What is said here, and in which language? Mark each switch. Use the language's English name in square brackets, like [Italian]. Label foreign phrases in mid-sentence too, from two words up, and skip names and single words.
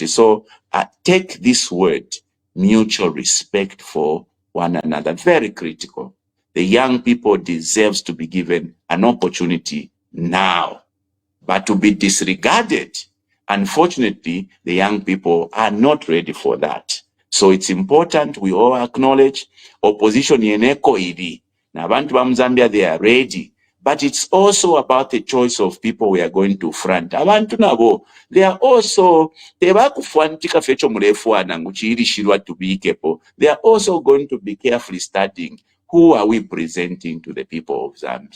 [English] So take this word, mutual respect for one another, very critical. The young people deserves to be given an opportunity now, but to be disregarded. Unfortunately, the young people are not ready for that. So it's important we all acknowledge opposition [Bemba] yeneko iri. Na abantu ba Zambia, [English] they are ready. But it's also about the choice of people we are going to front. [Bemba] Abantu nabo, [English] they are also, they are also going to be carefully studying who are we presenting to the people of Zambia.